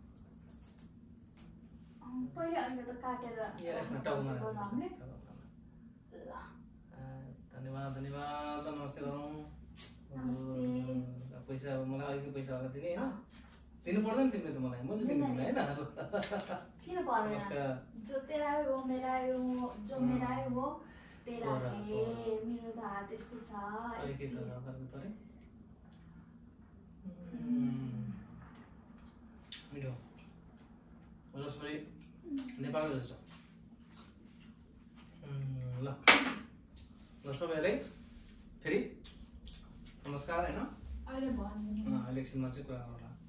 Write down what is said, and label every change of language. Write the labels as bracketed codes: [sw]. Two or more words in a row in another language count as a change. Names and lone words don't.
[ne] पहिले अहिले त काटेर यसमा टाउमा हामीले धन्यवाद धन्यवाद नमस्ते गरौँ पैसा मलाई अलिकति पैसा होला दिने होइन दिनु पर्दैन तिमीले त मलाई मैले दिनु होइन किन पर्दैन [hi] जो तेरा है वो मेरा है वो जो मेरा है वो तेरा है [ne] मेरो त हात यस्तो छ अलिकति गर्नु पर्यो मिठो रसमलाई नेपालको जस्तो ल ल सबैलाई फेरि नमस्कार होइन अहिले एकछिनमा चाहिँ कुरा गरौँला